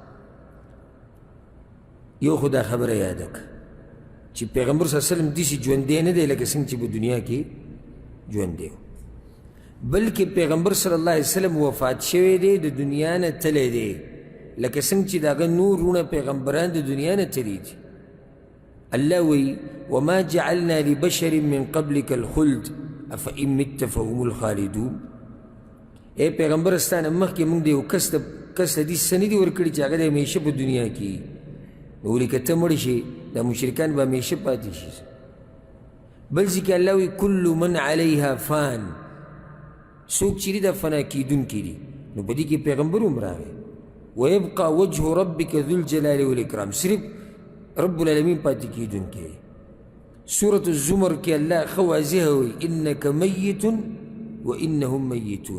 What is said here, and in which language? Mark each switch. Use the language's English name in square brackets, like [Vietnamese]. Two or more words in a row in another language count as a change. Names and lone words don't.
[Pashto] یو خو دا خبره یاده کړه چې پیغمبر [Arabic] صلی الله علیه وسلم [Pashto] داسې ژوندی نه دی لکه څنګه چې په دنیا کې ژوندی و، بلکې پیغمبر [Arabic] صلی الله علیه وسلم [Pashto] وفات شوی دی، د دنیا نه تللی دی، لکه څنګه چې د هغه نور وروڼه پیغمبران د دنیا نه تللي دي. [Arabic] الله وی وما جعلنا لبشر من قبلك الخلد افإن مت فهم الخالدون. [Pashto] اے پیغمبر ستانه مخکې موږ د یو کس ته داسې نه دي ورکړي چې هغه د همیشه په دنیا کې نو ولې که ته مړ شي دا مشرکان به همیشه پاتې شي. بل ځای کې الله وی [Arabic] کل من علیها فان، [Pashto] څوک چې دي دا فنا کېدونکي دي. نو په دې کې پیغمبر هم راغی [Arabic] ویبقى وجه ربک ذو الجلال والاکرام، [Pashto] صرف [Arabic] رب العالمین [Pashto] پاتې کېدونکی. سورة الزمر کې الله ښه واضح وی [Arabic] انک میت و انهم میتون.